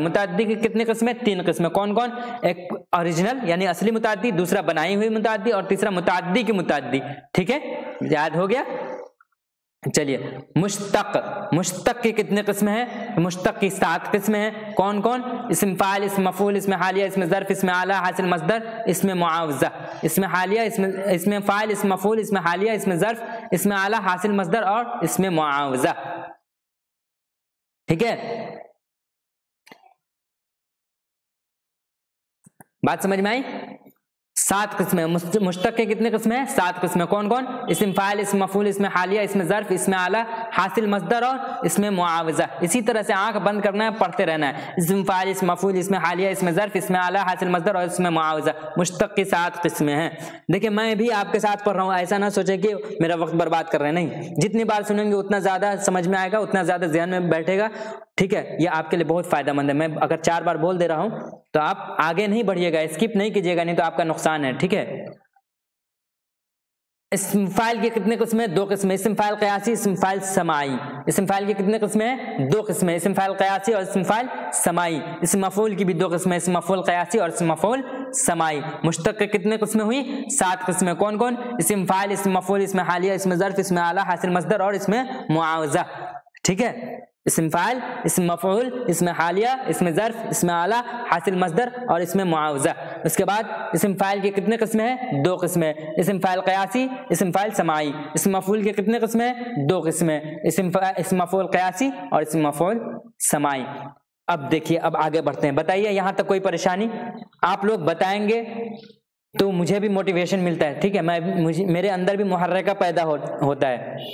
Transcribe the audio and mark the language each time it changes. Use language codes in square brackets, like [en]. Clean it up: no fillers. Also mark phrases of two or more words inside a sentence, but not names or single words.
[ur] متعدی کی کتنے قسمیں؟ 3 قسمیں. کون کون؟ ایک اوریجنل یعنی اصلی متعدی، دوسرا بنائی ہوئی متعدی اور تیسرا متعدی کی متعدی. ٹھیک ہے، یاد ہو گیا؟ چلیے مشتق. مشتق کی کتنے قسمیں ہیں؟ مشتق کی 7 قسمیں ہیں. کون کون؟ اسم فاعل، اسم مفعول، اسم حالیہ، اسم ظرف، اسم اعلی، حاصل مصدر، اسم معاوضہ. اسم حالیہ، اسم فاعل، اسم مفعول، اسم حالیہ، اسم ظرف، اسم اعلی، حاصل مصدر اور اسم معاوضہ. ٹھیک ہے، بات سمجھ میں آئی؟ 7 قسمیں. مشتق کے کتنے قسمیں ہیں؟ 7 قسمیں. کون کون؟ اسم فاعل، اسم مفعول، اسم حالیہ، اسم ظرف، اسم اعلی، حاصل مصدر اور اسم معاوضہ. اسی طرح سے آنکھ بند کرنا ہے، پڑھتے رہنا ہے. اسم فاعل، اسم مفعول، اسم حالیہ، اسم ظرف، اسم اعلی، حاصل مصدر اور اسم معاوضہ. مشتق کی 7 قسمیں ہیں. دیکھیں میں بھی آپ کے ساتھ پڑھ رہا ہوں، ایسا نہ سوچیں کہ میرا وقت برباد کر رہے ہیں. نہیں، جتنی بار سنیں گے اتنا زیادہ سمجھ میں آئے گا، اتنا زیادہ ذہن میں بیٹھے گا. ٹھیک ہے، یہ آپ کے لیے بہت فائدہ مند ہے. میں اگر 4 بار بول دے رہا ہوں تو آپ آگے نہیں بڑھیے گا، اسکپ نہیں کیجیے گا، نہیں تو آپ کا نقصان ہے. ٹھیک ہے، اسم فاعل کی کتنے قسمیں؟ 2 قسمیں. اسم فاعل قیاسی، اسم فاعل سماعی. اسم فاعل کی کتنے قسمیں ہیں؟ 2 قسمیں. اسم فاعل قیاسی اور اسم فاعل سماعی. اسم مفعول کی بھی 2 قسمیں، اسم مفعول قیاسی اور اسم مفعول سماعی. مشتق کے کتنے قسمیں ہوئی؟ 7 قسمیں. کون کون؟ اسم فاعل، اسم مفعول، اسم حالیہ، اسم ظرف، اسم اعلی، حاصل مصدر اور اسم معاوضہ. ٹھیک ہے، اسم فاعل، اسم مفعول، اسم حالیہ، اسم ظرف، اسم اعلی، حاصل مصدر اور اسم معاوضہ. اس کے بعد اسم فاعل کی کتنے قسمیں ہیں؟ 2 قسمیں. اسم فاعل قیاسی، اسم فاعل سماعی. اسم مفعول کی کتنے قسمیں ہیں؟ 2 قسمیں. اسم مفعول قیاسی اور اسم مفعول سماعی. اب دیکھیے، اب آگے بڑھتے ہیں. بتائیے یہاں تک کوئی پریشانی؟ آپ لوگ بتائیں گے تو مجھے بھی موٹیویشن ملتا ہے. ٹھیک ہے، میرے اندر بھی محرکہ پیدا ہوتا ہے.